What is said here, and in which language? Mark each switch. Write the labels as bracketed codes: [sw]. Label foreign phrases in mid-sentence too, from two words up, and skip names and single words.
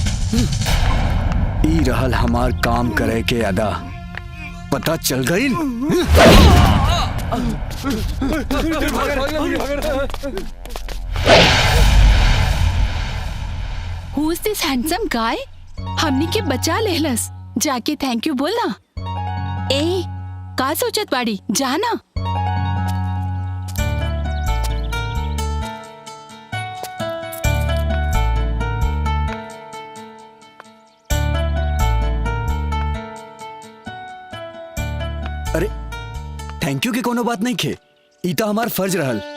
[bho] ई रहल हमार काम करे के अदा, पता चल गई। [en] Who is this handsome guy? [bho] हमनी के बचा लेहलस, जाके [en] thank you [bho] बोलना। ए का सोचत बाड़ी, जाना। अरे [en] thank you [bho] के कोनो बात नहीं खे, ई तो हमार फर्ज रहल।